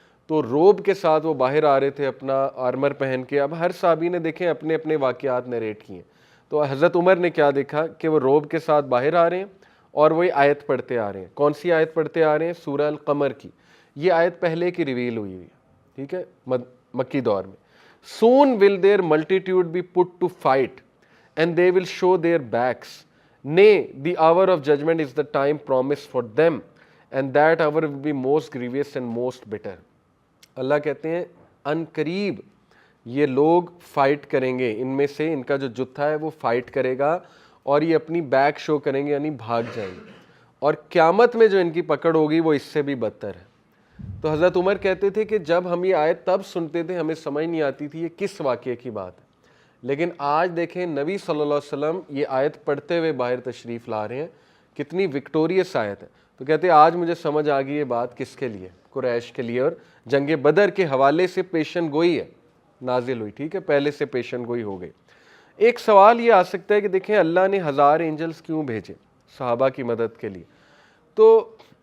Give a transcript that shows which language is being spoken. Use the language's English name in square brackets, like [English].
[Urdu] تو روب کے ساتھ وہ باہر آ رہے تھے اپنا آرمر پہن کے۔ اب ہر صحابی نے دیکھیں اپنے اپنے واقعات نریٹ کیے، تو حضرت عمر نے کیا دیکھا کہ وہ روب کے ساتھ باہر آ رہے ہیں اور وہی آیت پڑھتے آ رہے ہیں۔ کون سی آیت پڑھتے آ رہے ہیں؟ سورہ القمر کی۔ یہ آیت پہلے کی ریویل ہوئی ہے، ٹھیک ہے، مکی دور میں۔ [English] Soon will their multitude be put to fight, and they will show their backs. Nay, the hour of judgment is the time promised for them, and that hour will be most grievous and most bitter. [Urdu] اللہ کہتے ہیں ان قریب یہ لوگ fight کریں گے، ان میں سے ان کا جو جتھا ہے وہ فائٹ کرے گا، اور یہ اپنی بیک شو کریں گے، یعنی بھاگ جائیں گے، اور قیامت میں جو ان کی پکڑ ہوگی وہ اس سے بھی بدتر ہے۔ تو حضرت عمر کہتے تھے کہ جب ہم یہ آیت تب سنتے تھے ہمیں سمجھ نہیں آتی تھی یہ کس واقعے کی بات ہے، لیکن آج دیکھیں نبی صلی اللہ علیہ وسلم یہ آیت پڑھتے ہوئے باہر تشریف لا رہے ہیں، کتنی وکٹوریس آیت ہے۔ تو کہتے ہیں آج مجھے سمجھ آ گئی یہ بات کس کے لیے، قریش کے لیے، اور جنگ بدر کے حوالے سے پیشن گوئی ہے نازل ہوئی، ٹھیک ہے، پہلے سے پیشن گوئی ہو گئی۔ ایک سوال یہ آ سکتا ہے کہ دیکھیں اللہ نے 1000 اینجلز کیوں بھیجے صحابہ کی مدد کے لیے؟ تو